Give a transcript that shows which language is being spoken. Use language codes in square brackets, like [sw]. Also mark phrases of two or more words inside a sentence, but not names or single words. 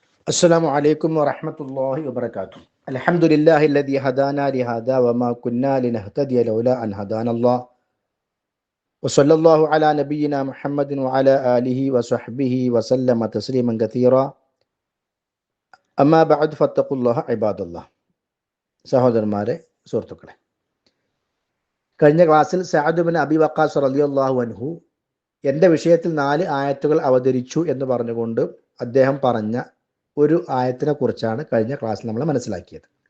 [ar] السلام عليكم ورحمة الله وبركاته. الحمد لله الذي هدانا لهذا وما كنا لنهتدي لولا أن هدانا الله وصلى الله على نبينا محمد وعلى آله وصحبه وسلم تسليما كثيرا أما بعد فاتقوا الله عباد الله. [ml] സഹോദരന്മാരെ, സുഹൃത്തുക്കളെ, കഴിഞ്ഞ ക്ലാസ്സിൽ സഅദ് ബിൻ അബി വഖാസ് [ar] رضي الله عنه [ml] എൻ്റെ വിഷയത്തിൽ 4 ആയത്തുകൾ അവതരിച്ചു എന്ന് പറഞ്ഞുകൊണ്ട് അദ്ദേഹം പറഞ്ഞ ഒരു ആയത്തിനെ കുറിച്ചാണ് കഴിഞ്ഞ ക്ലാസ്സിൽ നമ്മൾ മനസ്സിലാക്കിയത്.